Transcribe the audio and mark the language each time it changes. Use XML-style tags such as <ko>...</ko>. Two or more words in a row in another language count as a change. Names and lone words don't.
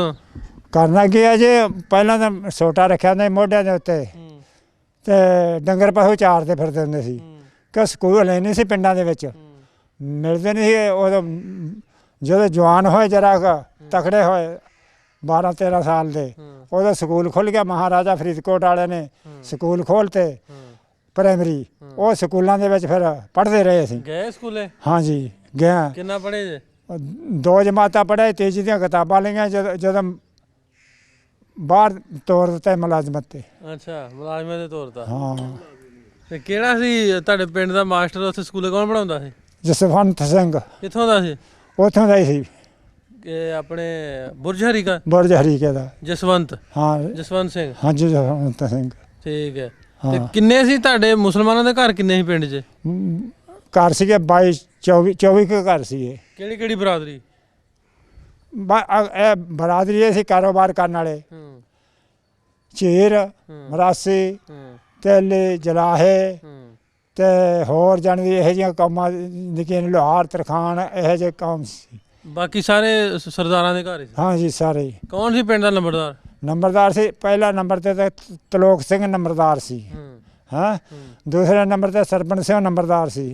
<pa>ਕਰਨਾ ਕੀ ਹੈ ਜੀ, ਪਹਿਲਾ ਤੋ ਸੋਟਾ ਰਖਾ ਹੋਂਦਾ ਮੋਢਿਆਂ ਦੇ ਉੱਤੇ ਤੇ ਡੰਗਰ ਪਸ਼ੂ ਚਾਰਦੇ ਫਿਰਦੇ ਹੁੰਦੇ ਸੀ ਕਿ ਸਕੂਲ ਹੈ ਨਹੀਂ ਸੀ ਪਿੰਡਾਂ ਦੇ ਵਿਚ, ਮਿਲਦੇ ਨਹੀਂ ਸੀ। ਉਦੋਂ ਜਦੋਂ ਜਵਾਨ ਹੋਏ ਜ਼ਰਾ ਤਕੜੇ ਹੋਏ 12-13 ਸਾਲ ਦੇ ਉਦੋਂ ਸਕੂਲ ਖੁੱਲ੍ਹ ਗਿਆ। ਮਹਾਰਾਜਾ ਫਰੀਦਕੋਟ ਵਾਲੇ ਨੇ ਸਕੂਲ ਖੋਲ੍ਹਤੇ ਪ੍ਰਾਇਮਰੀ, ਵੋ ਸਕੂਲੋਂ ਕੇ ਫਿਰ ਪੜ੍ਹਤੇ ਰਹੇ ਅਸੀਂ। ਗਏ ਸਕੂਲੇ? ਹਾਂ ਜੀ ਗਿਆ। ਕਿੰਨਾ ਪੜ੍ਹੇ ਜੇ? 2 ਜਮਾਤਾਂ ਪੜ੍ਹੇ, ਤੀਜੀ ਦੀਆਂ ਕਿਤਾਬਾਂ ਲਈਆਂ ਜਦੋਂ ਬਾਹਰ ਤੌਰ ਦਿੱਤਾ ਮੁਲਾਜ਼ਮਤ ਤੇ। ਅੱਛਾ, ਮੁਲਾਜ਼ਮਤ ਦੇ ਤੌਰ ਤੇ। हाँ ਤੇ ਕਿਹੜਾ ਸੀ ਤੁਹਾਡੇ ਪਿੰਡ ਦਾ ਮਾਸਟਰ ਉੱਥੇ ਸਕੂਲੇ ਕੌਣ ਪੜ੍ਹਾਉਂਦਾ ਸੀ? जसवंत सिंह। ਕਿੱਥੋਂ ਦਾ ਸੀ? ਉੱਥੋਂ ਦਾ ਹੀ ਸੀ ਅਪਣੇ ਬੁਰਜ ਹਰੀਕਾ? ਬੁਰਜ ਹਰੀਕੇ ਦਾ। जसवंत? हाँ जसवंत सिंह। ਹਾਂ ਜੀ ਜਸਵੰਤ ਸਿੰਘ। ਠੀਕ ਹੈ। ਤੇ ਕਿੰਨੇ ਸੀ ਤੁਹਾਡੇ ਮੁਸਲਮਾਨਾਂ ਦੇ ਘਰ ਕਿੰਨੇ ਸੀ ਪਿੰਡ ਚ? ਘਰ ਸੀਗੇ 22-24 ਕੇ ਘਰ ਸੀਗੇ। ਕਿਹੜੀ ਕਿਹੜੀ ਬਰਾਦਰੀ? ਬਰਾਦਰੀ ਸੀ ਕਾਰੋਬਾਰ ਕਰਨੇ ਵਾਲੇ ਝੀਰ, ਮਰਾਸੀ, ਤੇਲੀ, ਜਲਾਹੇ ਤੇ ਹੋਰ ਜਾਣੀ ਇਹੋ ਜਿਹੀਆਂ ਕੰਮਾਂ ਨਿੱਕੀਆਂ ਲੋਹਾਰ ਤਰਖਾਣ ਇਹੋ ਜਿਹੇ ਕੰਮ ਸੀ। ਬਾਕੀ ਸਾਰੇ ਸਰਦਾਰਾਂ ਦੇ ਘਰ ਹੀ ਸੀ। ਹਾਂ ਜੀ ਸਾਰੇ ਹੀ। ਕੌਣ ਸੀ ਪਿੰਡ ਦਾ ਨੰਬਰਦਾਰ? ਨੰਬਰਦਾਰ ਸੀ ਪਹਿਲਾ ਨੰਬਰ ਤੇ ਤਾਂ ਤਲੋਕ ਸਿੰਘ ਨੰਬਰਦਾਰ ਸੀ। ਹਾਂ ਦੂਸਰੇ ਨੰਬਰ ਤੇ ਸਰਪੰਚ ਸਿੰਘ ਨੰਬਰਦਾਰ ਸੀ।</pa>